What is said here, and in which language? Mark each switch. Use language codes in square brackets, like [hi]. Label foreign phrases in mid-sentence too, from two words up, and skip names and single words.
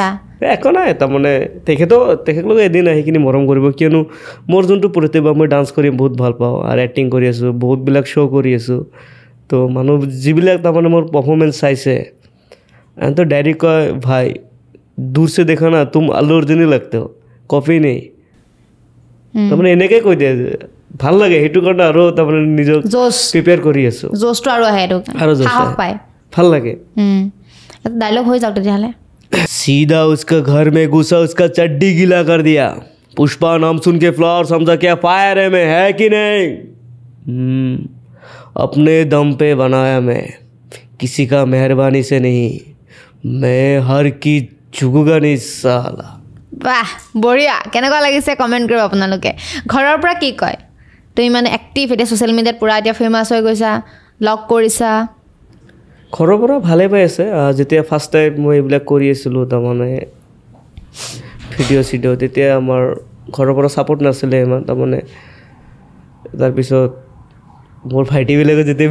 [as] একো নাই তাৰমানে তেখেতলোকে এদিন আহি কিনি মৰম কৰিব কিয়নো মোৰ যোনটো প্ৰতিভা মই ডান্স কৰি বহুত ভাল পাওঁ আৰু এক্টিং কৰি আছোঁ বহুতবিলাক শ্ব' কৰি আছোঁ তো মানুহ যিবিলাক তাৰমানে মোৰ পাৰফৰ্মেঞ্চ চাইছে তো ডাইৰেক্ট কয় [hi] भाई दूर से देखा ना तुम अल्लू अर्जुन ही लगते हो कॉपी नहीं [as] তাৰমানে এনেকৈ কৈ দিয়ে ভাল লাগে সেইটো কাৰণে আৰু তাৰমানে নিজৰ প্ৰিপেয়াৰ কৰি আছোঁ জোচটো আৰু আহে এইটো আৰু সাহস পায় ভাল লাগে এটা ডায়লগ হৈ যাওক তেতিয়াহ'লে [hi] सीधा उसका घर में घुसा उसका चड्डी गीला कर दिया पुष्पा नाम सुन के फ्लावर समझा क्या फायर है मैं है कि नहीं अपने दम पे बनाया मैं किसी का मेहरबानी से नहीं मैं हर की झुकूंगा नहीं साला [as] বাহ বঢ়িয়া কেনেকুৱা লাগিছে কমেণ্ট কৰিব আপোনালোকে ঘৰৰ পৰা কি কয় তুমি মানে এক্টিভ এতিয়া [en] social media [as] পুৰা এতিয়া ফেমাছ হৈ গৈছা লগ কৰিছা ঘৰৰ পৰা ভালে পাই আছে যেতিয়া [en] first time [as] মই এইবিলাক কৰি আছিলোঁ তাৰমানে ভিডিঅ' তেতিয়া আমাৰ ঘৰৰ পৰা ছাপোৰ্ট নাছিলে ইমান তাৰমানে তাৰপিছত মোৰ ভাইটিবিলাকে যেতিয়া